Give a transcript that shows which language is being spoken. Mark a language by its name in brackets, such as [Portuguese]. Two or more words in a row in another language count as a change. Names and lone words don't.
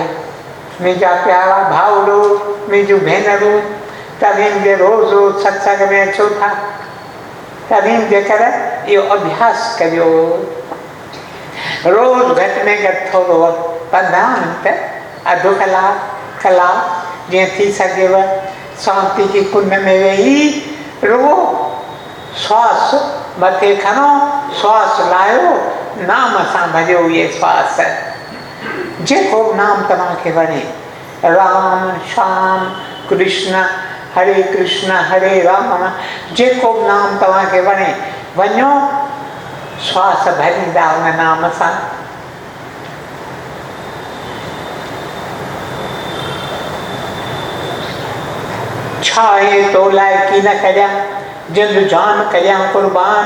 [Sindhi] मुंहिंजा प्यारा भाउरो, मुंहिंजूं भेनरूं, तव्हीं जे रोज़ रोज़ सत्संग में अचो था, तव्हीं जेकर इहो अभ्यास करियो, रोज़ घटि में घटि थोरो 15 मिंट, अधु कलाक, कलाक, जीअं थी सघेव, शांति की कुंड में वेही रुगो श्वास मथे खणो, श्वास लाहियो, नाम सां भरियो। इहे श्वास जेको नाम तव्हांखे वणे, राम, श्याम, कृष्ण, हरे कृष्ण, हरे राम, जेको नाम तव्हांखे वणे, वञो श्वास भरींदा उन नाम सां। छा हे तो लाइ की न कजां, जिंद जान कजां क़ुर्बान।